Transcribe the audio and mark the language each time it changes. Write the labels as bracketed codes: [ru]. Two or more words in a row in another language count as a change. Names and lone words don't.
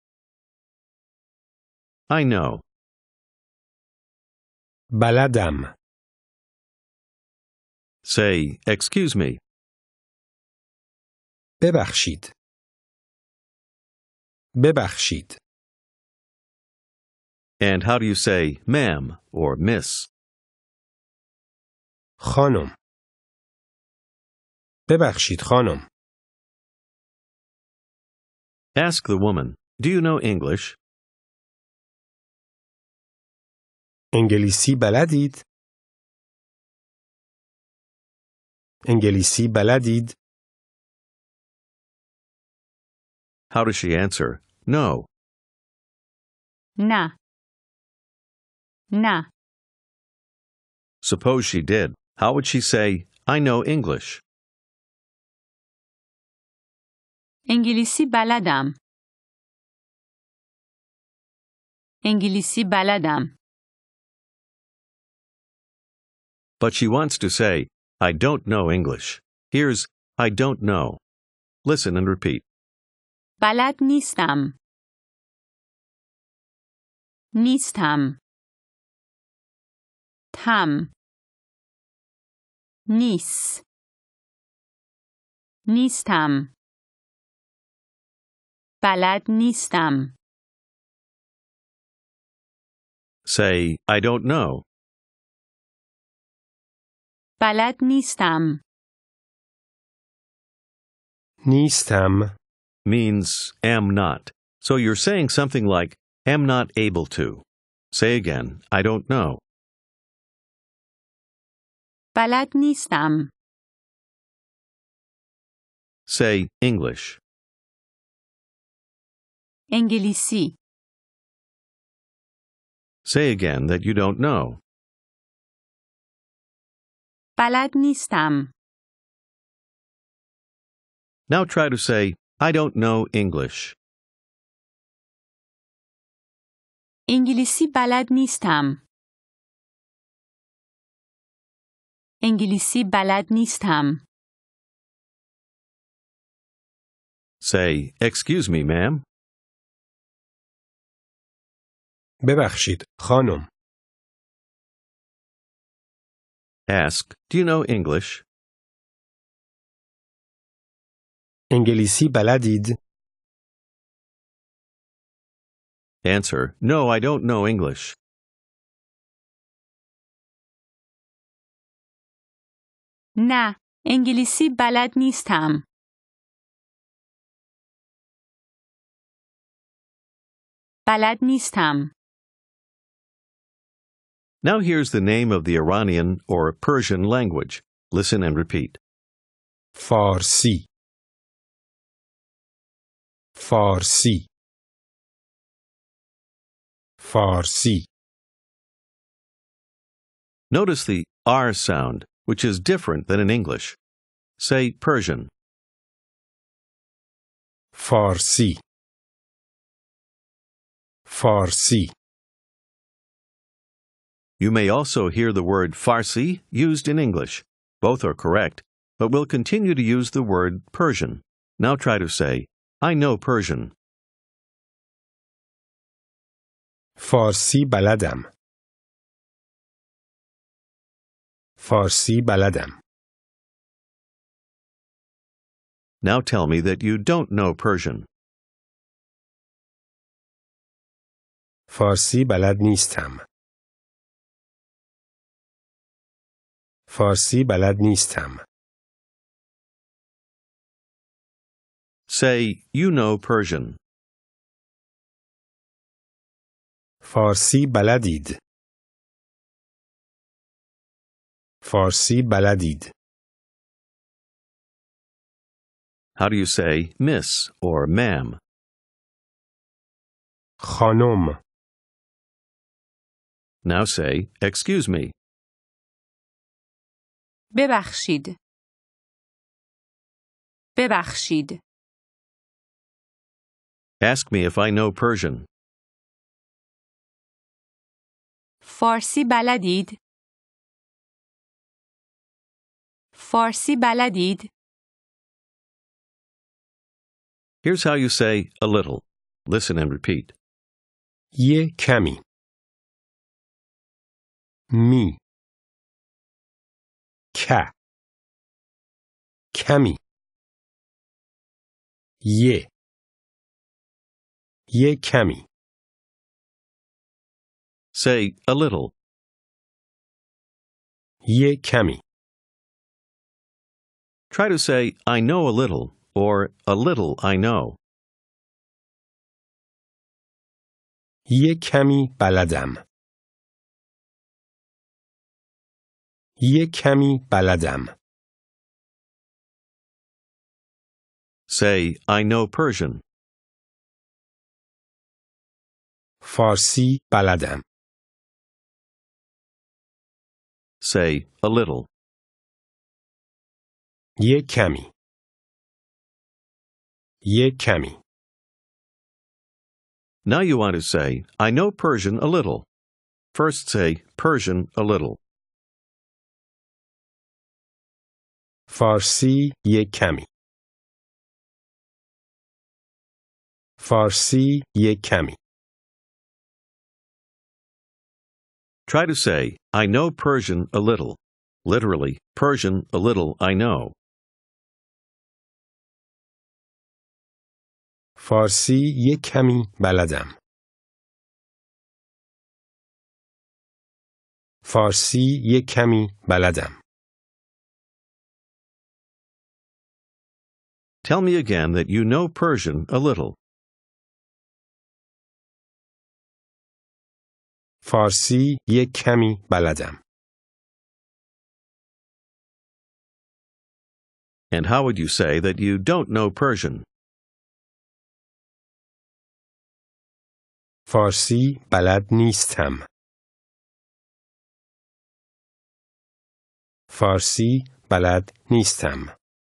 [en] I know. [fa] بلدم. [en] Say, excuse me. [fa] ببخشید. ببخشید. [en] And how do you say ma'am or miss? [fa] خانم. ببخشید خانم. [en] Ask the woman, do you know English? [fa] انگلیسی بلدید. انگلیسی بلدید. [en] How does she answer? No. [fa] نه. نه. [en] Suppose she did. How would she say, I know English? [fa] انگلیسی بلدم. انگلیسی بلدم. [en] But she wants to say, I don't know English. Here's, I don't know. Listen and repeat. [fa] بلد نیستم. نیستم. هم نیست نیستم بلد نیستم [en] Say, I don't know. [fa] بلد نیستم نیستم. [en] Means am not. So you're saying something like, am not able to. Say again, I don't know. [fa] بلد نیستم [en] Say English. [fa] انگلیسی [en] Say again that you don't know. [fa] بلد نیستم [en] Now try to say, I don't know English. [fa] انگلیسی بلد نیستم انگلیسی بلد نیستم [en] Say, excuse me, ma'am. [fa] ببخشید خانم. [en] Ask, do you know English? [fa] انگلیسی بلدید؟ [en] Answer, no, I don't know English. [fa] نه انگلیسی بلد نیستم بلد نیستم [en] Now here's the name of the Iranian or Persian language. Listen and repeat. [fa] فارسی. فارسی. فارسی. [en] Notice the R sound, which is different than in English. Say Persian. [fa] فارسی. فارسی. [en] You may also hear the word Farsi used in English. Both are correct, but we'll continue to use the word Persian. Now try to say, I know Persian. [fa] فارسی بلدم. فارسی بلدم. [en] Now tell me that you don't know Persian. [fa] فارسی بلد نیستم. فارسی بلد نیستم. [en] Say, you know Persian. [fa] فارسی بلدید. فارسی بلدید. [en] How do you say miss or ma'am? [fa] خانم. [en] Now say, excuse me. [fa] ببخشید ببخشید [en] Ask me if I know Persian. [fa] فارسی بلدید فارسی بلدید [en] Here's how you say a little. Listen and repeat. [fa] یه کمی. می. کمی. یه کمی. [en] Say a little. [fa] یه کمی. [en] Try to say, I know a little, or a little I know. [fa] یه کمی بلدم. یه کمی بلدم. [en] Say, I know Persian. [fa] فارسی بلدم. [en] Say a little. [fa] یه کمی. یه کمی. [en] Now you want to say, I know Persian a little. First say Persian a little. [fa] فارسی یه کمی. فارسی یه کمی. [en] Try to say, I know Persian a little. Literally, Persian a little I know. [fa] فارسی یک کمی بلدم. فارسی یک کمی بلدم. [en] Tell me again that you know Persian a little. [fa] فارسی یک کمی بلدم. [en] And how would you say that you don't know Persian? [fa] فارسی بلد نیستم. فارسی بلد نیستم.